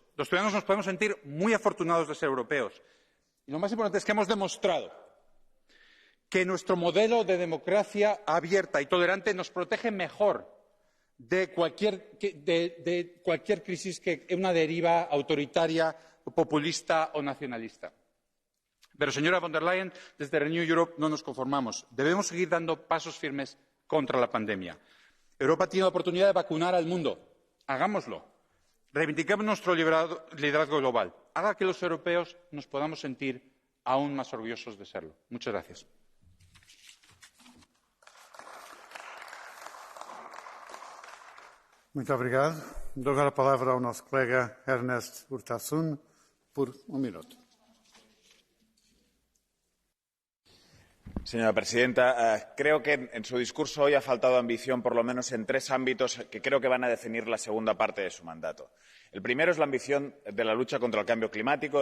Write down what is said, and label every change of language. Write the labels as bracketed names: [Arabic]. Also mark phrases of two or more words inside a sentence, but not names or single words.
[Spanish] Los ciudadanos nos podemos sentir muy afortunados de ser europeos. Y lo más importante es que hemos demostrado que nuestro modelo de democracia abierta y tolerante nos protege mejor de cualquier crisis que una deriva autoritaria, populista o nacionalista. Pero, señora von der Leyen, desde Renew Europe no nos conformamos. Debemos seguir dando pasos firmes contra la pandemia. Europa tiene la oportunidad de vacunar al mundo. Hagámoslo. Reivindiquemos nuestro liderazgo global. Haga que los europeos nos podamos sentir aún más orgullosos de serlo. Muchas gracias. [Portuguese] Muito obrigado. Dou agora a palavra ao nosso colega Ernest Urtasun por 1 minuto. [Spanish] Señora presidenta, creo que en su discurso hoy ha faltado ambición, por lo menos en 3 ámbitos que creo que van a definir la segunda parte de su mandato. El primero es la ambición de la lucha contra el cambio climático.